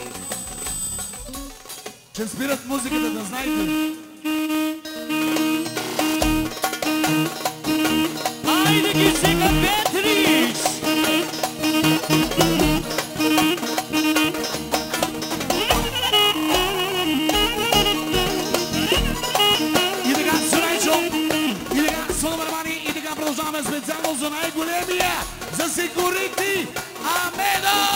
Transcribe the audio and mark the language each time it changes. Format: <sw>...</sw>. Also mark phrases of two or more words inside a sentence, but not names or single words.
<bg>Ще спират музиката, да знаете.</bg> <tr>Haydi gitsin Beatriz.</tr> <bg>Специално за най-големия, за секурити, Амедо!</bg>